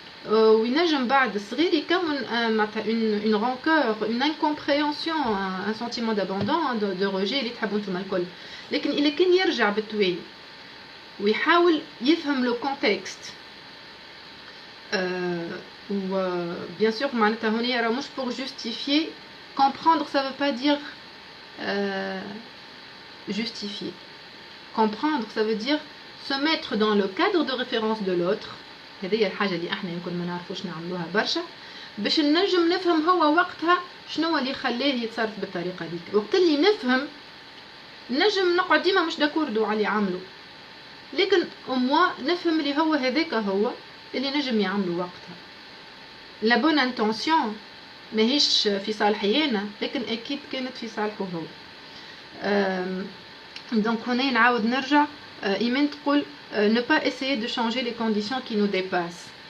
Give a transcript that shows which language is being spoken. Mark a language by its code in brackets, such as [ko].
[ar] وينجم بعد الصغير يكون [fr] une rancœur, une incompréhension, un sentiment d'abandon, de rejet [ar] اللي تحبوا نتوما الكل. لكن إلا كان يرجع بالتوالي ويحاول يفهم لو كونتكست و [fr] bien sûr [ar] معناتها هنا راه مش [fr] pour justifier. Comprendre ça veut pas dire justifier. Comprendre ça veut dire se mettre dans le cadre de référence de l'autre. [ar] هذه الحاجه اللي احنا يمكن ما نعرفوش نعملوها برشا باش نجم نفهم هو وقتها شنو اللي خلاه يتصرف بالطريقه ديك. وقت اللي نفهم نجم نقعد ديما مش داكوردو على اللي عملو، لكن موا نفهم اللي هو هذاك هو اللي نجم يعملو وقتها. لا بون انتونسيون ماهيش في صالحي انا لكن اكيد كانت في صالحه هو. دونك هنا نعاود نرجع ايمان تقول [fr] ne pas essayer de changer les conditions qui nous dépassent.